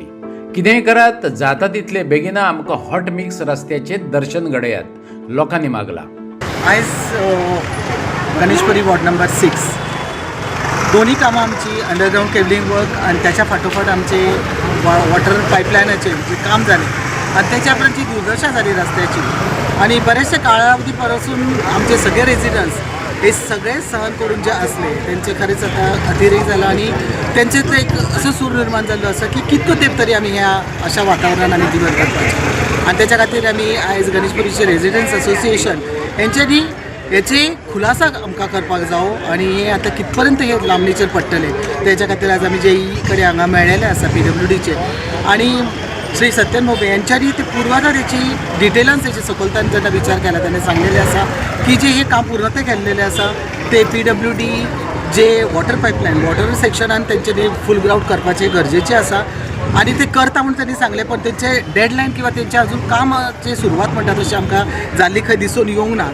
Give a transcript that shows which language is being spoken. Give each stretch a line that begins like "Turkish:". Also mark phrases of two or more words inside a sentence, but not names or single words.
Konkani: कितेंय करात, जाता तितले बेगिना आमकां हॉट मिक्स रस्त्याचे दर्शन घडयात लोकांनी मागला. आयज गणेशपुरी वॉर्ड नंबर 6 दोन्ही कामां आमची
English: underground cabling work
Konkani: आणि त्याच्या फाटोफाट आमचे
English: water pipelinache
Konkani: जे काम झाले आणि त्याच्यापर्यंत जी दुर्दशा झाली रस्त्याची आणि बऱ्याचशा कालावधीपासून आमचे सगळे रेजिडंट्स हे सगळे सहन करून जे असले त्यांचे खरेच आता अतिरेक झाला आणि त्यांचेच एक असं सूर निर्माण झालं असं की कितको तेंप तरी आम्ही ह्या अशा वातावरणात आम्ही दिवस करपाचे आणि त्याच्या खातीर आम्ही आयज गणेशपुरीचे
English: residents association
Konkani: यांच्यानी याचे खुलासा आमकां करपाक जावो आणि हे आता कितपर्यंत हे लांबणीचेर पडटले त्याच्या खातीर आज आमी जे कडे हांगा मेळ्ळेले आसा PWDचे आणि श्री सत्यन मोबे यांच्यानी ते पूर्वाधार याची डिटेलान त्याची सखोलतान जेन्ना विचार केला त्याने सांगलेले आसा की जे हे काम पूर्णते केल्लेले आसा ते PWD जे
English: water pipeline water sectionan
Konkani: तेंच्यांनी
English: full ground
Konkani: करपाचे गरजेचे आसा आणि ते करता म्हणून त्यांनी सांगले पण त्यांचे डेडलाईन किंवा त्यांचे अजून कामाची सुरवात म्हणटा तशी आमकां जाल्ली खंय दिसून येवंक ना.